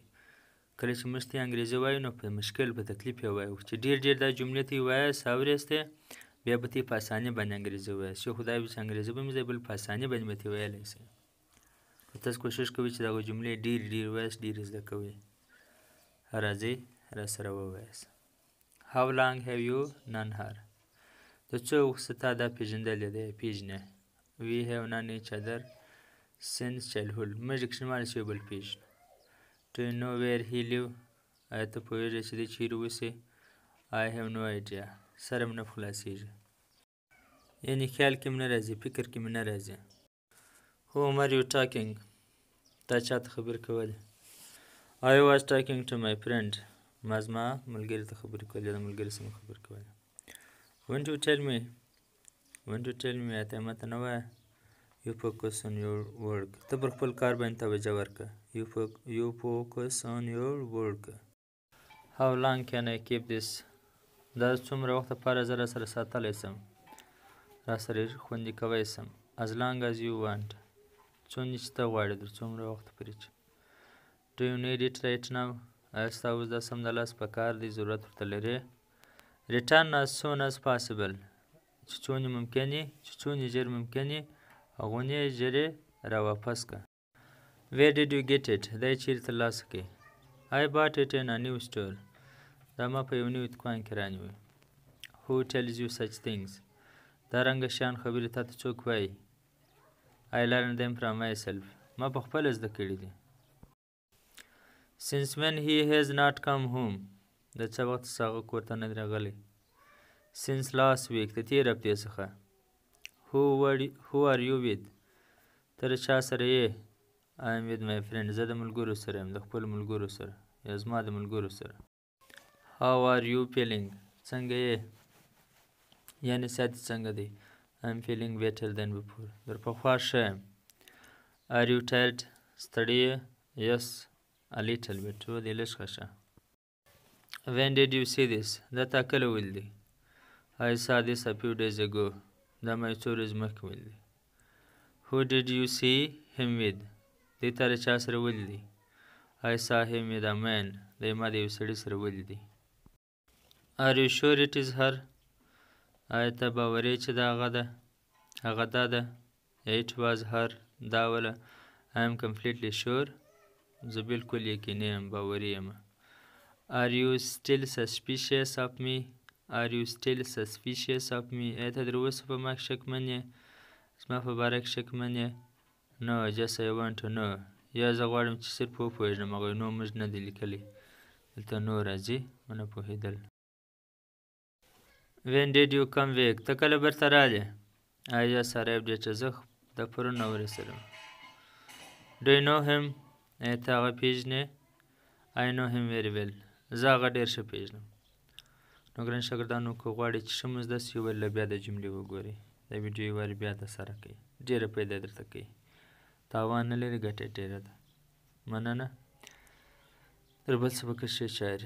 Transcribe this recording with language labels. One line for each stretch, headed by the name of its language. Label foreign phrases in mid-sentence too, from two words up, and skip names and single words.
Pashto: کله چې موږ ته انګریزي وایو نو په مشکل په تکلیف یې وایو، چې ډېر دا جملې ته یې وایاست اورېستې بیا به ته یې په اساني باندې انګریزي ووایاست، چې خدای وکړي چې انګریزي به مې زده بل په اساني باندې به ترې ویلی شئ. تاسو کوشش کوئ چې دغه جملې ډېرې ووایاست، ډېرې زده کوئ. راځئ راسره ووایاست.
English: How long have you known her؟
Pashto: د څو وخت څخه تا دا پېژندلی دی پېژنې.
English: We have known each other since childhood.
Pashto: موږ د کوچنیوالي څخه یو بل پېژنو.
English: Do you know where he live؟
Pashto: آیا ته پوهېږې چې دی چیرې اوسي؟
English: I have no idea.
Pashto: سره مې نه په خلاصېږي، یعنې خیال کې مې نه راځي، فکر کې مې نه راځي.
English: Whom are you talking؟
Pashto: تا چا ته خبرې کولې؟
English: I was talking to my friend.
Pashto: ما زما ملګري ته خبرې کولې، د ملګري سره مې خبرې کولې.
English: Won't you tell me؟
Pashto: آیا ته ماته نه وایه؟
English: You focus on your work.
Pashto: ته پر خپل کار باندې توجه ورکړه.
English: You focus on your work. How long can I keep this؟
Pashto: دا څومره وخت لپاره زه راسره ساتلی شم، راسره خوندي کوی شم.
English: As long as you want.
Pashto: څومره چې ته غواړې، تر څومره وخت پورې چې.
English: Do you need it right now؟
Pashto: آیا ستا اوس دا سمدلاسه په کار دی، ضرورت ورته لرې؟
English: Return as soon as possible.
Pashto: چې څونه ژر ممکن یې هغونه ژر یې راواپس کړه.
English: Where did you get it؟
Pashto: دا یې چیرې ترلاسه کړې؟
English: I bought it in a new store.
Pashto: دا ما په یو نوي دکان کې رانیوی.
English: Who tells you such things؟
Pashto: دا رنګه شیان خبرې تا ته څوک وایي؟
English: I learned them from myself.
Pashto: ما په خپله زده کړي دي.
English: Since when he has not come home؟
Pashto: د څه وخت څخه هغه کور ته نه دی راغلی.
English: Since last week؟
Pashto: د تېر هفتې څخه.
English: Who are you with؟
Pashto: ته د چا سره یې؟
English: I am with my friend.
Pashto: زه د ملګرو سره یم، د خپلو ملګرو سره یا زما د ملګرو سره.
English: How are you feeling؟
Pashto: څنګه یې؟ یعنې صحت څنګه دی؟
English: I am feeling better than before.
Pashto: در پخوا ښه یم.
English: Are you tired؟
Pashto: ستړی یې؟
English: Yes, a little bit.
Pashto: دی لږ ښه.
English: When did you see this؟
Pashto: دا تا کله ولیدی؟
English: I saw this a few days ago.
Pashto: دا ما یو څو ورځې مخکې ولیدی.
English: Who did you see him with؟
Pashto: دی تا د چا سره ولیدی؟
English: I saw him with a man.
Pashto: دی ما د یو سړي سره ولیدی.
English: Are you sure it is her؟
Pashto: آیا ته باوري چې دا هغه ده؟
English: It was her.
Pashto: دا وله.
English: I am completely sure.
Pashto: زه بالکل یقیني یم، باوري یم.
English: Are you still suspicious of me؟
Pashto: آیا ته تر اوسه په ما کې شکمن یې؟ زما په باره کې شکمن یې؟
English: No, just I want to know.
Pashto: یا زه غواړم چې صرف وپوهېږم، هغوی نو موږ نه دی لیکلی. دلته نو راځي، ونه پوهېدل.
English: When did you come back؟
Pashto: ته کله بیرته رالې؟
English: I just arrived yesterday.
Pashto: زه د پرون راورسېدم.
English: Do you know him؟
Pashto: آیا ته هغه پېژنې؟
English: I know him very well.
Pashto: زه هغه ډېر ښه پېژنم. نو ګران شاګردانو که غواړئ چې ښه مو زده شي، ولله بیا د جملې وګورئ، دا ویډیو یې وارې بیا ترسره کړئ، ډېره فایده درته کوي، تاوان نه لري، ګټه یې ډېره ده. مننه. تر بل سبقه ښې چارې.